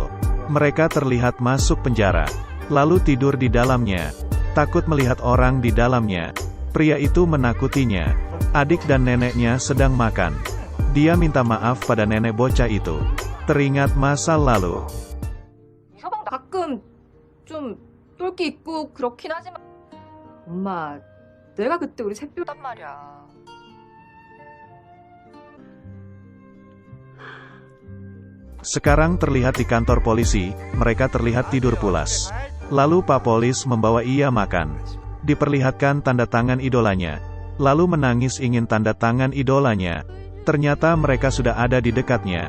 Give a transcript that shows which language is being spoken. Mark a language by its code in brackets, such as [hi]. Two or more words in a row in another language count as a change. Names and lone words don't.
[id] Mereka terlihat masuk penjara, lalu tidur di dalamnya. Takut melihat orang di dalamnya. Pria itu menakutinya. Adik dan neneknya sedang makan. Dia minta maaf pada nenek bocah itu. Teringat masa lalu. [ko] 가끔 좀 똘끼 있고 그렇긴 하지만 엄마 내가 그때 우리 샛별단 말이야. [id] Sekarang terlihat di kantor polisi, mereka terlihat tidur pulas. Lalu Pak Polis membawa ia makan. Diperlihatkan tanda tangan idolanya. Lalu menangis ingin tanda tangan idolanya. Ternyata mereka sudah ada di dekatnya.